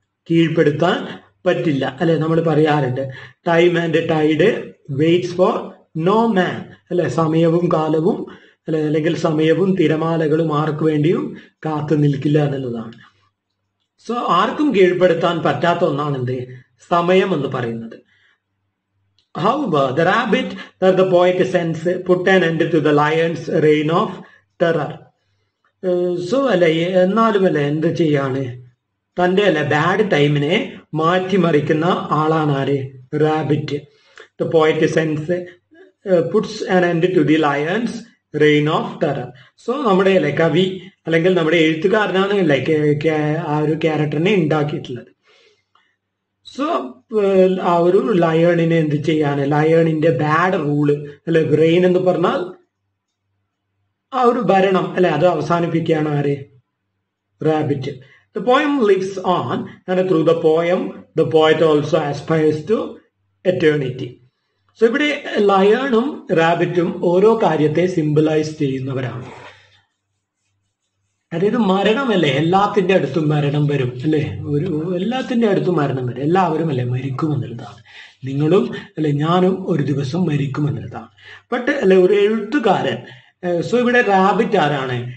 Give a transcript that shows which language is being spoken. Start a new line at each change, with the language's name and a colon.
Malayalam: കീഴ്പ്പെടുത്താൻ പറ്റില്ല അല്ലെ. നമ്മൾ പറയാറുണ്ട്
English: time and tide waits for no man
Malayalam: അല്ലെ. സമയവും കാലവും അല്ലെ, അല്ലെങ്കിൽ സമയവും തിരമാലകളും ആർക്കു വേണ്ടിയും കാത്തു നിൽക്കില്ല എന്നുള്ളതാണ്. സോ ആർക്കും കീഴ്പ്പെടുത്താൻ പറ്റാത്ത ഒന്നാണ് എന്ത്? സമയം എന്ന് പറയുന്നത്.
English: However, the rabbit that the poet sends put an end to the lion's reign of terror.
Malayalam: So അല്ലെ എന്നാലും അല്ലെ എന്ത് ചെയ്യാണ്? തൻ്റെ അല്ലെ ബാഡ് ടൈമിനെ മാറ്റിമറിക്കുന്ന ആളാണ് ആര്? Rabbit.
English: The poet sends puts an end to the lion's reign of terror.
Malayalam: So നമ്മുടെ അല്ലെ കവി അല്ലെങ്കിൽ നമ്മുടെ എഴുത്തുകാരനാണ് ലൈക്ക് ആ ഒരു ക്യാരക്ടറിനെ ഉണ്ടാക്കിയിട്ടുള്ളത്. സോ ആ ഒരു ലയണിനെ എന്ത് ചെയ്യാണ്? ലയണിന്റെ ബാഡ് റൂള് അല്ലെ, റെയിൻ എന്ന് പറഞ്ഞാൽ ആ ഒരു ഭരണം അല്ലെ, അത് അവസാനിപ്പിക്കുകയാണ് ആര്? Rabbit.
English: The poem lives on and through the poem the poet also aspires to eternity.
Malayalam: So ഇവിടെ ലയണും റാബിറ്റും ഓരോ കാര്യത്തെ സിംബലൈസ് ചെയ്യുന്നവരാണ് അതായത് മരണമല്ലേ, എല്ലാത്തിന്റെ അടുത്തും മരണം വരും അല്ലെ, എല്ലാത്തിന്റെ അടുത്തും മരണം വരും, എല്ലാവരും അല്ലെ മരിക്കുമെന്നുള്ളതാണ്. നിങ്ങളും അല്ലെ ഞാനും ഒരു ദിവസം മരിക്കുമെന്നുള്ളതാണ്. ബട്ട് അല്ലെ ഒരു എഴുത്തുകാരൻ, സോ ഇവിടെ റാബിറ്റ് ആരാണ്?